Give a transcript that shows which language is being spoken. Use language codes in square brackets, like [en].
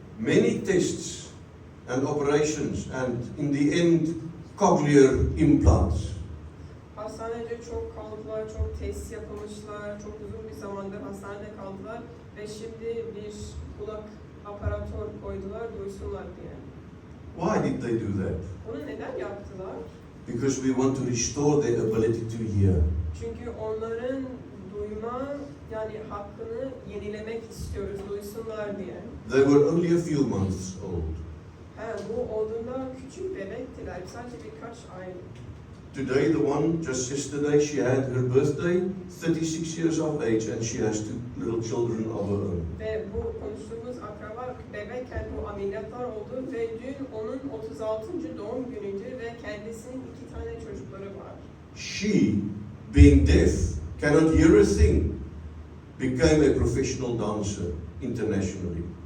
[en] Many tests and operations and in the end cochlear implants. [tr] Hastanede çok kaldılar, çok test yapılmışlar, çok uzun bir zamandır hastanede kaldılar ve şimdi bir kulak aparatör koydular duysunlar diye. [en] Why did they do that? [tr] Bunu neden yaptılar? [en] Because we want to restore their ability to hear. [tr] Çünkü onların duyma yani hakkını yenilemek istiyoruz, duysunlar diye. [en] They were only a few months old. [tr] Bu olduğunda küçük bebektiler, sadece birkaç ay. [en] Today, the one just yesterday, she had her birthday, 36 years of age, and she has two little children of her own. [tr] Ve bu konuştuğumuz akraba bebekken bu ameliyatlar oldu ve dün onun 36. doğum günüydü ve kendisinin 2 tane çocukları var. [en] She, being deaf, cannot hear a thing, became a professional dancer internationally.